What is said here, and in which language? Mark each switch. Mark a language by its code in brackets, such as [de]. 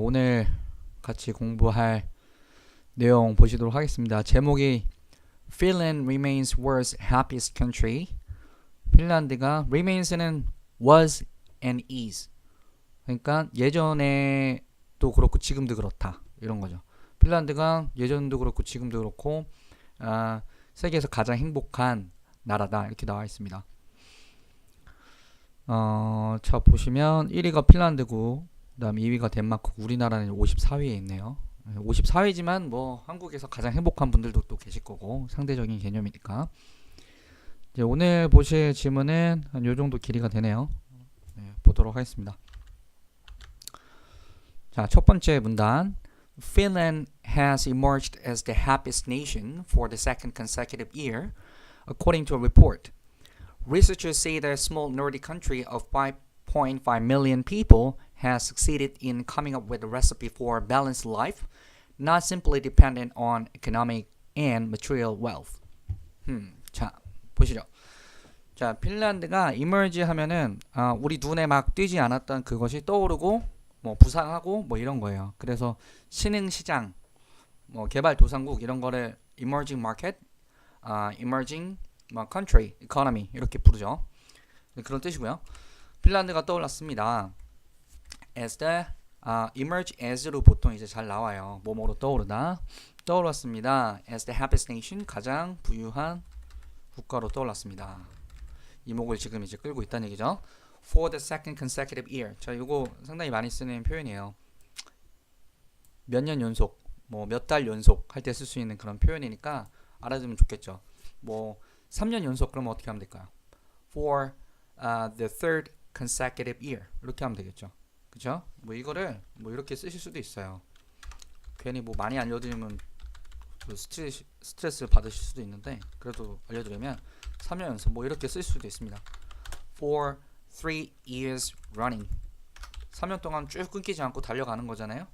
[ko] 오늘 같이 공부할 내용 보시도록 하겠습니다. [en] 제목이 Finland remains world's happiest country. 핀란드가 remains는 was and is. [ko] 그러니까 예전에도 그렇고 지금도 그렇다. 이런 거죠. 핀란드가 예전도 그렇고 지금도 그렇고 세계에서 가장 행복한 나라다. 이렇게 나와 있습니다. 자 보시면 1위가 핀란드고 그다음 2위가 덴마크, 우리나라는 54위에 있네요. 54위지만 뭐 한국에서 가장 행복한 분들도 또 계실 거고 상대적인 개념이니까. 이제 오늘 보실 질문은 한 요 정도 길이가 되네요. 네, 보도록 하겠습니다. 자, 첫 번째 문단. [en] Finland has emerged as the happiest nation for the second consecutive year, according to a report. Researchers say the small Nordic country of 5.5 million people has succeeded in coming up with a recipe for a balanced life, not simply dependent on economic and material wealth. [ko] 자, 보시죠. 자, 핀란드가 emerge 하면은 우리 눈에 막 띄지 않았던 그것이 떠오르고 뭐 부상하고 뭐 이런 거예요. 그래서 신흥 시장, 뭐 개발도상국 이런 거를 [en] emerging market, emerging country, economy [ko] 이렇게 부르죠. 그런 뜻이고요. 핀란드가 떠올랐습니다. [en] as the emerge as [ko] 로 보통 이제 잘 나와요. 뭐뭐로 떠오르다. 떠올랐습니다. [en] as the happiest nation, [ko] 가장 부유한 국가로 떠올랐습니다. 이목을 지금 이제 끌고 있다는 얘기죠. [en] for the second consecutive year. [ko] 자, 이거 상당히 많이 쓰는 표현이에요. 몇 년 연속, 뭐 몇 달 연속 할 때 쓸 수 있는 그런 표현이니까 알아두면 좋겠죠. 뭐 3년 연속 그러면 어떻게 하면 될까요? [en] For the third consecutive year [ko] 이렇게 하면 되겠죠. 그죠? 뭐 이거를 뭐 이렇게 쓰실 수도 있어요. 괜히 뭐 많이 알려드리면 스트레스 받으실 수도 있는데 그래도 알려드리면 3년 연속 뭐 이렇게 쓸 수도 있습니다. [en] For 3 years running [ko] 3년 동안 쭉 끊기지 않고 달려가는 거잖아요.